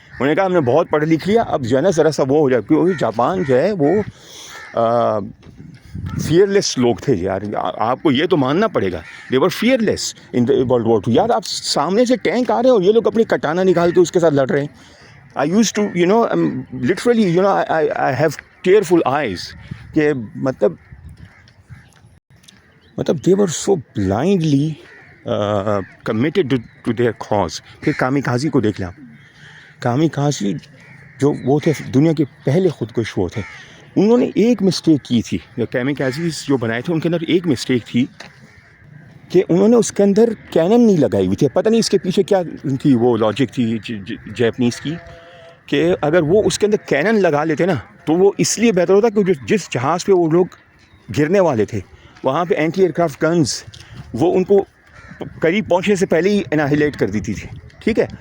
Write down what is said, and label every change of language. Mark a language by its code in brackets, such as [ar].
[ur] انہوں نے کہا ہم نے بہت پڑھ لکھ لیا، اب جو ہے نا ذرا سا وہ ہو جائے. کیونکہ جاپان جو ہے وہ فیئرلیس لوگ تھے یار. آپ کو یہ تو ماننا پڑے گا، [en] They were fearless in world war 2. [ur] یار آپ سامنے سے ٹینک آ رہے ہیں اور یہ لوگ اپنی کٹانا نکال کے اس کے ساتھ لڑ رہے ہیں. [en] I used to, literally, I have tearful eyes [ur] کہ مطلب [en] they were so blindly committed to their cause. [ur] پھر کامیکازی کو دیکھ لیں آپ. کامیکازی جو وہ تھے دنیا کے پہلے خودکش وہ تھے. انہوں نے ایک مسٹیک کی تھی. کامیکازیز جو بنائے تھے ان کے اندر ایک مسٹیک تھی کہ انہوں نے اس کے اندر کینن نہیں لگائی ہوئی تھی. پتہ نہیں اس کے پیچھے کیا تھی وہ لاجک تھی جیپنیز کی کہ اگر وہ اس کے اندر کینن لگا لیتے نا تو وہ اس لیے بہتر ہوتا کہ جس جہاز پہ وہ لوگ گرنے والے تھے وہاں پہ اینٹی ایئر کرافٹ گنز وہ ان کو قریب پہنچنے سے پہلے ہی اناہیلیٹ کر دیتی تھی، ٹھیک ہے.